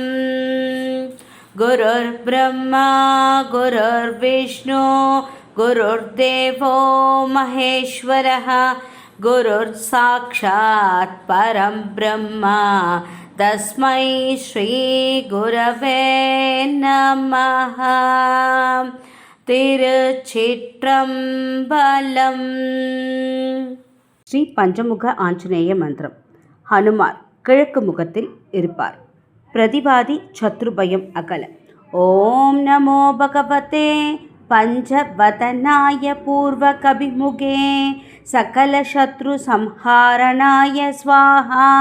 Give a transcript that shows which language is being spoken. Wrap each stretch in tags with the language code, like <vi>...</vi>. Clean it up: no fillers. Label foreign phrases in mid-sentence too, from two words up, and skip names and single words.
<sa>गुरुर्ब्रह्मा गुरुर्विष्णु गुरुर्देवो महेश्वरः गुरुर्साक्षात् परं ब्रह्म तस्मै श्रीगुरवे नमः।</sa> <ta>திருச்சிற்றம்பலம். ஸ்ரீ பஞ்சமுக ஆஞ்சநேய மந்திரம். ஹனுமார் கிழக்கு முகத்தில் இருப்பார். பிரதிவாதி சத்ருபயம் அகல.</ta> <sa>ॐ नमो भगवते पञ्चवदनाय पूर्व कपिमुखे सकल शत्रु संहारणाय स्वाहा.</sa>